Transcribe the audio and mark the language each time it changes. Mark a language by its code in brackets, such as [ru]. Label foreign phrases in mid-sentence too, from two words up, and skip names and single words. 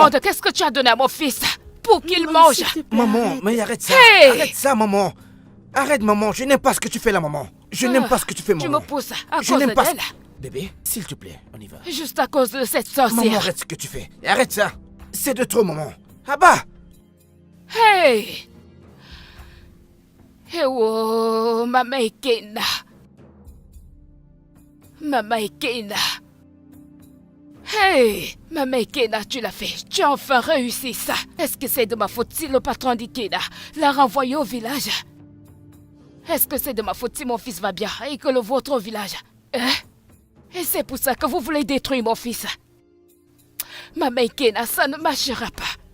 [fr] demande, qu'est-ce que tu as donné à mon fils pour qu'il Maman, mange? s'il te plaît, Maman, arrête. mais arrête ça. Hey! Arrête ça, maman. Arrête, maman. Je n'aime pas ce que tu fais là, maman. Je n'aime pas ce que tu fais, Tu maman. me pousses à Je cause n'aime pas ce- d'elle? Bébé, s'il te plaît, on y va. Juste à cause de cette Maman, sorcière. arrête ce que tu fais. Arrête ça. C'est de trop, maman. Ah bah! Hey! Ewo, Mama Ekena. Mama Ekena. Hey! Mama Ekena, tu l'as fait. Tu as enfin réussi ça. Est-ce que c'est de ma faute si le patron d'Ikena l'a renvoyé au village? Est-ce que c'est de ma faute si mon fils va bien et que le vôtre au village? Hein? Et c'est pour ça que vous voulez détruire mon fils? Maman Ikena, ça ne marchera pas.